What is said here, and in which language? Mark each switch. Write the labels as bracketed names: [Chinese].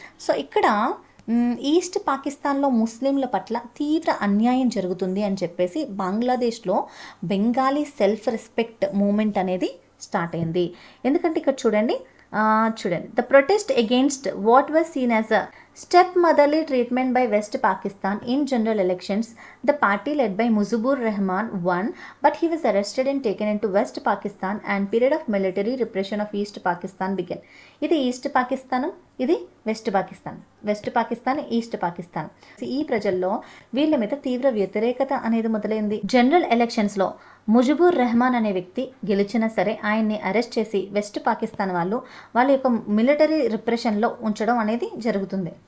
[Telugu] So ఇక్కడ east పాకిస్తాన్లో ముస్లింల పట్ల తీవ్ర అన్యాయం జరుగుతుంది అని చెప్పేసి బంగ్లాదేశ్లో బెంగాలీ సెల్ఫ్ రెస్పెక్ట్ మూమెంట్ అనేది స్టార్ట్ అయింది. ఎందుకంటే ఇక్కడ చూడండి, [English] The protest against what was seen as a stepmotherly treatment by West Pakistan in general elections. The party led by Mujibur Rahman won, but he was arrested and taken into West Pakistan and period of military repression of East Pakistan began. [Telugu] ఇది east Pakistan, ఇది west Pakistan, west Pakistan, east Pakistan. ఈ ప్రజల్లో వీళ్ళ మీద తీవ్ర వ్యతిరేకత అనేది మొదలైంది. జనరల్ ఎలక్షన్స్లో ముజిబుర్ రెహమాన్ అనే వ్యక్తి గెలిచినా సరే ఆయన్ని అరెస్ట్ చేసి వెస్ట్ పాకిస్తాన్ వాళ్ళ యొక్క మిలిటరీ రిప్రెషన్లో ఉంచడం అనేది జరుగుతుంది.